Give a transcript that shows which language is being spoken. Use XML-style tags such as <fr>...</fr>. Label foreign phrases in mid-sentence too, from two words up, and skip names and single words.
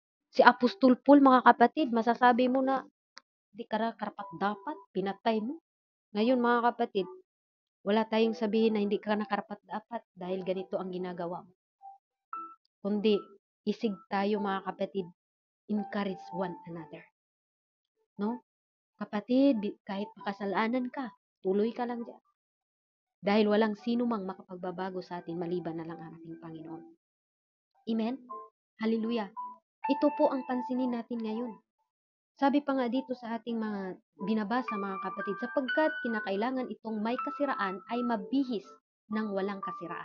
<tl>Si Apostol Paul, mga kapatid, masasabi mo na di karapat dapat, pinatay mo. Ngayon, mga kapatid, wala tayong sabihin na hindi ka nakarapat dapat dahil ganito ang ginagawa mo. Kundi, isig tayo, mga kapatid,</tl> <en>encourage one another.</en> <tl>No? Kapatid, kahit makasalanan ka, tuloy ka lang dyan. Dahil walang sino mang makapagbabago sa atin maliban na lang ang ating Panginoon. Amen? Hallelujah. Ito po ang pansinin natin ngayon. Sabi pa nga dito sa ating mga binabasa, mga kapatid, sapagkat kinakailangan itong may kasiraan ay mabihis ng walang kasiraan.</tl>